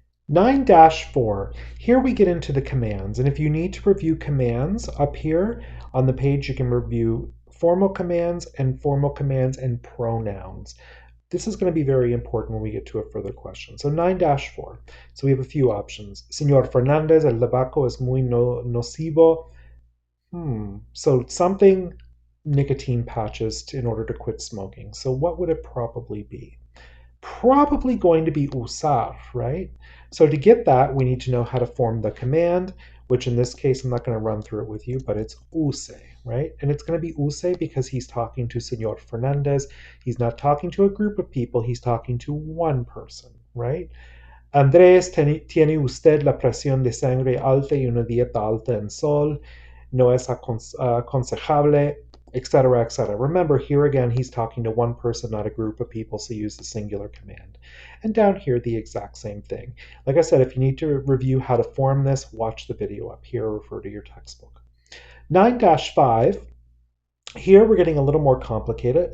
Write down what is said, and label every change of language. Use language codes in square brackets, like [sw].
[en] 9-4, here we get into the commands, and if you need to review commands up here on the page, you can review formal commands and pronouns. This is going to be very important when we get to a further question. So 9-4. So we have a few options. [es] Señor Fernández, el tabaco es muy nocivo. [en] So something nicotine patches in order to quit smoking. So what would it probably be? Probably going to be usar, right? So to get that, we need to know how to form the command, which in this case, I'm not going to run through it with you, but it's use, right? And it's going to be use because he's talking to Señor Fernández. He's not talking to a group of people. He's talking to one person, right? [es] Andrés, tiene usted la presión de sangre alta y una dieta alta en sol. No es aconsejable, etc., etc. [en] Remember, here again, he's talking to one person, not a group of people, so use the singular command. And down here, the exact same thing. Like I said, if you need to review how to form this, watch the video up here or refer to your textbook. 9-5, here we're getting a little more complicated.